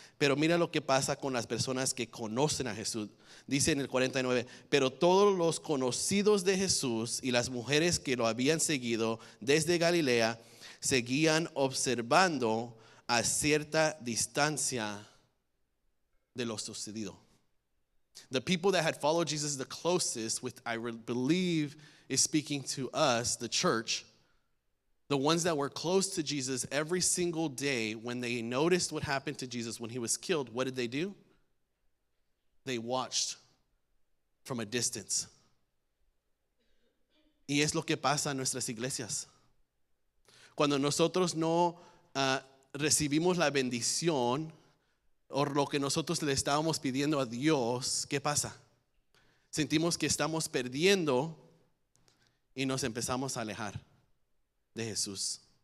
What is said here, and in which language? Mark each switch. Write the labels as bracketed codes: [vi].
[es] Pero mira lo que pasa con las personas que conocen a Jesús. Dice en el 49, pero todos los conocidos de Jesús y las mujeres que lo habían seguido desde Galilea seguían observando a cierta distancia de lo sucedido. [en] The people that had followed Jesus the closest, with I believe is speaking to us, the church, the ones that were close to Jesus every single day, when they noticed what happened to Jesus when he was killed, what did they do? They watched from a distance. [es] Y es lo que pasa en nuestras iglesias. Cuando nosotros no recibimos la bendición o lo que nosotros le estábamos pidiendo a Dios, ¿qué pasa? Sentimos que estamos perdiendo y nos empezamos a alejar de Jesús.